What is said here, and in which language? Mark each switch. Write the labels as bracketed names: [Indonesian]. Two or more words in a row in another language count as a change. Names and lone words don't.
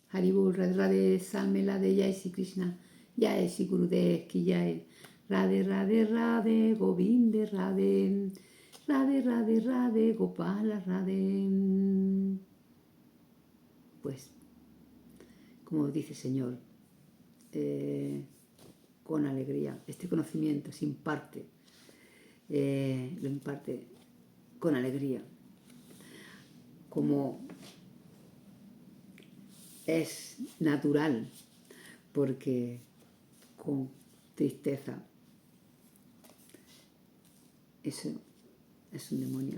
[Sanskrit] Haribol, Radhe Radhe, Salme Lade, Jai Sri Krishna, Jai Sri Gurudev Ki Jai, Radhe Radhe Radhe, Govinde Radhe, Radhe Radhe Radhe, Gopala Radhe. [Spanish] Pues, como dice el Señor, con alegría, este conocimiento se imparte, lo imparte con alegría, como es natural, porque con tristeza, eso es un demonio.